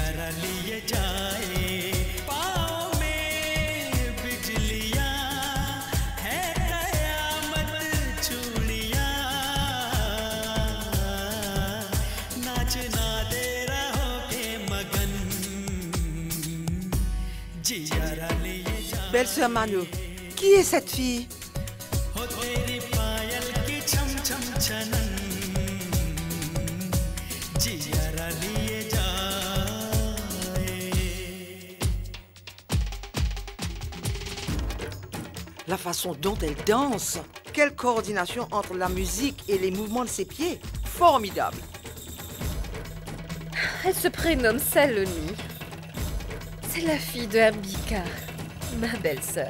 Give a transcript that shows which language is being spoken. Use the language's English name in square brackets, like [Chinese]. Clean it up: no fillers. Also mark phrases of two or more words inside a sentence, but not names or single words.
[Hindi] लिए जाए पाँव में बिजलियां है कयामत चूड़ियां नाचना दे रहोगे मगन जियारा लिए जाए [French] Belle-sœur Mano, qui est cette fille? [Hindi] हो तेरी पायल की छम छम छनन जियारा लिए जाए [French] La façon dont elle danse. Quelle coordination entre la musique et les mouvements de ses pieds. Formidable. Elle se prénomme Saloni. C'est la fille de Ambika, ma belle-sœur.